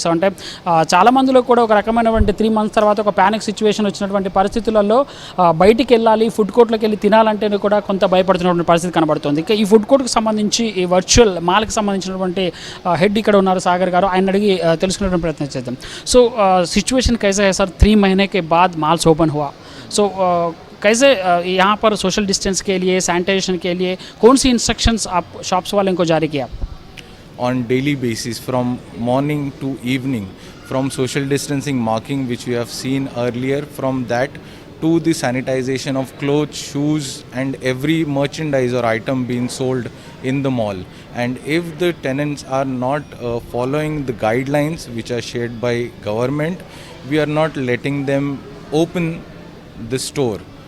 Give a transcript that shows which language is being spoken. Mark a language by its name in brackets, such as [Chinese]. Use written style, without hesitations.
[Telugu] So అంటే చాలా మందిలో కూడా ఒక రకమైనటువంటి 3 మంత్స్ తర్వాత ఒక ప్యానిక్ సిచ్యువేషన్ వచ్చినటువంటి పరిస్థితులలో బయటికి వెళ్ళాలి ఫుడ్ కోర్ట్లోకి వెళ్ళి తినాలంటే కూడా కొంత భయపడుతున్నటువంటి పరిస్థితి కనబడుతుంది. ఇక ఈ ఫుడ్ కోర్ట్కి సంబంధించి ఈ వర్చువల్ మాల్కి సంబంధించినటువంటి హెడ్ ఇక్కడ ఉన్నారు సాగర్ గారు, ఆయన అడిగి తెలుసుకునే ప్రయత్నం చేద్దాం. [Hindi] సో सिचुएशन कैसा है सर? 3 महीने के बाद माल्स ओपन हुआ, सो कैसे यहाँ पर सोशल डिस्टेंस के लिए सैनिटाइजेशन के लिए कौन सी इंस्ट्रक्शंस आप शॉप्स वालों को जारी किया? [English] On daily basis from morning to evening, from social distancing marking which we have seen earlier, from that to the sanitization of clothes, shoes and every merchandise or item being sold in the mall. And if the tenants are not following the guidelines which are shared by government, we are not letting them open the store.